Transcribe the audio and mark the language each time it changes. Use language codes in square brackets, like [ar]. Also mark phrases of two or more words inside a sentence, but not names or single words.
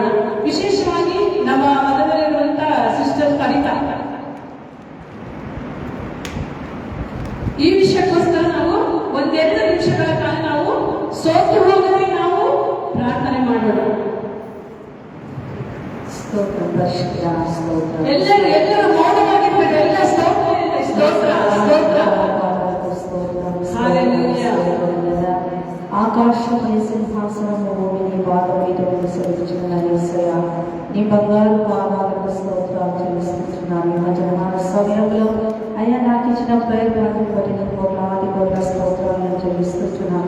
[kn] ವಿಶೇಷವಾಗಿ ನಮ್ಮ ಮನದಲ್ಲಿರುವಂತಹ ಸಿಸ್ಟರ್ ಕವಿತಾ, ಈ ವಿಷಯಕ್ಕೋಸ್ಕರ ನಾವು ಒಂದೆರಡು ನಿಮಿಷಗಳ ಕಾಲ ನಾವು ಸೋತು ಹೋಗದೆ ನಾವು ಪ್ರಾರ್ಥನೆ ಮಾಡೋಣ. ಸ್ತೋತ್ರ ಪರಿಶುದ್ಧ ಸ್ತೋತ್ರ ಎಲ್ಲರೂ ಮೌನವಾಗಿರ್ಬೇಕು. ಎಲ್ಲ ಸ್ತೋತ್ರ ಸ್ತೋತ್ರ ಸ್ತೋತ್ರ. Hallelujah. [te] ఆకాశమని సింహాసనము భూమిని బాధపీఠమును సెలుచున్న యేసయ్య, నీ బంగారు పాదాలకు స్తోత్రాలు చెల్లిస్తున్నాను. ఈ మధ్యాహ్న సమయంలో అయ్యా నాకు ఇచ్చిన ప్రయత్నాన్ని బట్టి నేను కోట్ల స్తోత్రాలను చెల్లిస్తున్నాను.